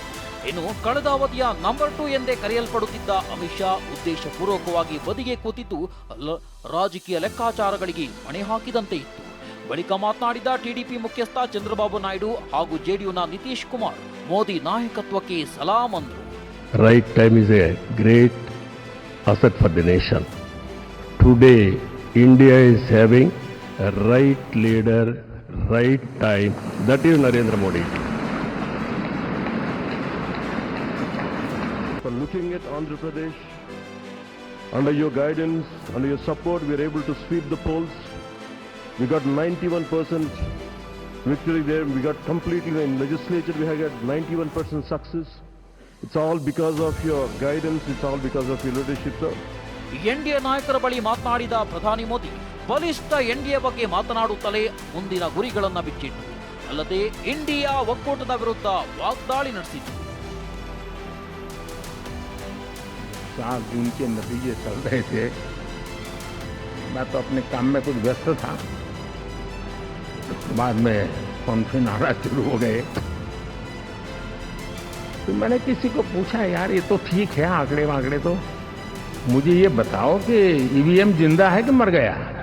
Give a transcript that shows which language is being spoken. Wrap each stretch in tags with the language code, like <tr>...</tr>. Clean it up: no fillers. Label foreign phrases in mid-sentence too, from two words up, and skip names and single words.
<kn>ಇನ್ನು ಕಳೆದ ಅವಧಿಯ ನಂಬರ್ 2 ಎಂದೇ ಕರೆಯಲ್ಪಡುತ್ತಿದ್ದ ಅಮಿತ್ ಶಾ ಉದ್ದೇಶಪೂರ್ವಕವಾಗಿ ಬದಿಗೆ ಕೂತಿದ್ದು ರಾಜಕೀಯ ಲೆಕ್ಕಾಚಾರಗಳಿಗೆ ಮಣೆ ಹಾಕಿದಂತೆ ಇತ್ತು. ಬಳಿಕ ಮಾತನಾಡಿದ ಟಿಡಿಪಿ ಮುಖ್ಯಸ್ಥ ಚಂದ್ರಬಾಬು ನಾಯ್ಡು ಹಾಗೂ ಜೆಡಿಯುನ ನಿತೀಶ್ ಕುಮಾರ್ ಮೋದಿ ನಾಯಕತ್ವಕ್ಕೆ ಸಲಾಂ ಅಂದ್ರು.</kn> <en>Right time is a great asset for the nation. Today, India is having a right leader, right time. That is Narendra Modi. So looking at Andhra Pradesh, under your guidance, under your support, we are able to sweep the polls. We got 91% victory there. We got completely in legislature. We have got 91% success. It's all because of your guidance. It's all because of your leadership, sir.</en> <kn>ಎನ್ಡಿಎ ನಾಯಕರ ಬಳಿ ಮಾತನಾಡಿದ ಪ್ರಧಾನಿ ಮೋದಿ ಬಲಿಷ್ಠ ಎನ್ಡಿಎ ಬಗ್ಗೆ ಮಾತನಾಡುತ್ತಲೇ ಮುಂದಿನ ಗುರಿಗಳನ್ನು ಬಿಚ್ಚಿಟ್ಟರು. ಅಲ್ಲದೆ ಇಂಡಿಯಾ ಒಕ್ಕೂಟದ ವಿರುದ್ಧ ವಾಗ್ದಾಳಿ ನಡೆಸಿತು.</kn> <hi>4 जून के नतीजे चल रहे थे, मैं तो अपने काम में कुछ व्यस्त था। बाद में फोन आना शुरू हो गए, तो मैंने किसी को पूछा, यार ये तो ठीक है आंकड़े वांकड़े, तो मुझे ये बताओ कि ईवीएम जिंदा है कि मर गया?</hi>